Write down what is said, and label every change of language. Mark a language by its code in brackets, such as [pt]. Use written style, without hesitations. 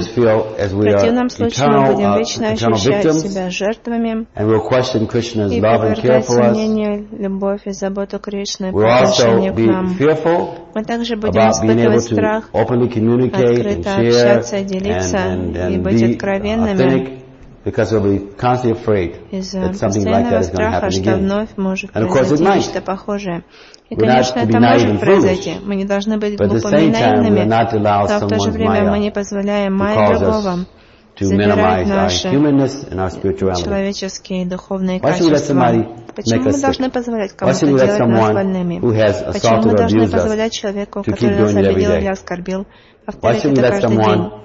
[ru] В противном случае мы будем вечно ощущать себя жертвами и подвергать сомнению любовь и заботу Кришны по отношению к нам. Мы также будем испытывать страх открыто общаться, делиться и быть откровенными. [en] Because we'll be constantly afraid that something like that is going to happen again. And of course it might. [ru] И, конечно, это может произойти. Мы не должны быть глупыми и наивными, но в то же время мы не позволяем майя другого забирать наши человеческие духовные качества. Почему мы должны позволять кому-то делать нас больными? Почему мы должны позволять человеку, который нас обидел или оскорбил, повторять это каждый день?